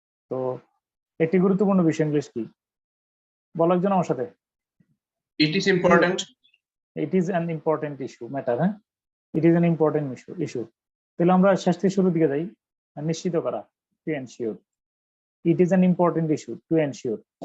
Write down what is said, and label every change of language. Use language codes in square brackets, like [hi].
[bn] তো একটি গুরুত্বপূর্ণ বিষয় ইংলিশ কি বলো একজন আমার সাথে? [en] It is important. It is an important issue, matter. হ্যাঁ, it is an important issue. [bn] তাহলে আমরা শেষ থেকে শুরুর দিকে যাই। নিশ্চিত করা, [en] to ensure. It is an important issue to ensure.